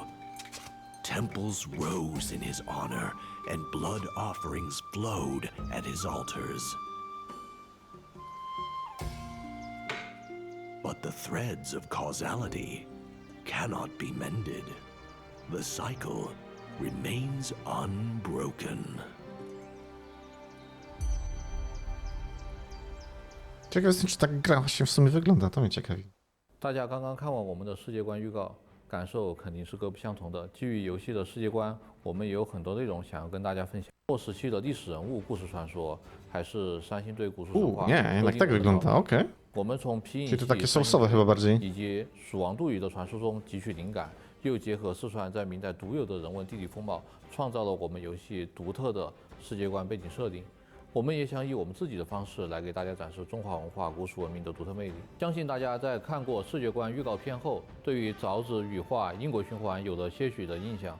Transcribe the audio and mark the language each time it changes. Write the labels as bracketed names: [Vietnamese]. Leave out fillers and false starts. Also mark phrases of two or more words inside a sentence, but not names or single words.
[English] Temples rose in his honor, and blood offerings flowed at his altars. But the threads of causality cannot be mended. The cycle remains unbroken. [Polish] Ciekaw jestem, czy tak gra właśnie w sumie wygląda, to mnie ciekawi. [Chinese] 大家刚刚看完我们的世界观预告，感受肯定是各不相同的。基于游戏的世界观，我们也有很多内容想要跟大家分享。或时期的历史人物、故事传说，还是三星堆古树神话。 [Polish] Nie, jednak tak wygląda, okej. [Chinese] 我们从皮影戏、 [Polish] Czyli to takie soulsowe chyba bardziej. [Chinese] 以及蜀王杜宇的传说中汲取灵感，又结合四川在明代独有的人文地理风貌，创造了我们游戏独特的世界观背景设定。我们也想以我们自己的方式来给大家展示中华文化、古蜀文明的独特魅力。相信大家在看过世界观预告片后，对于凿子羽化因果循环有了些许的印象。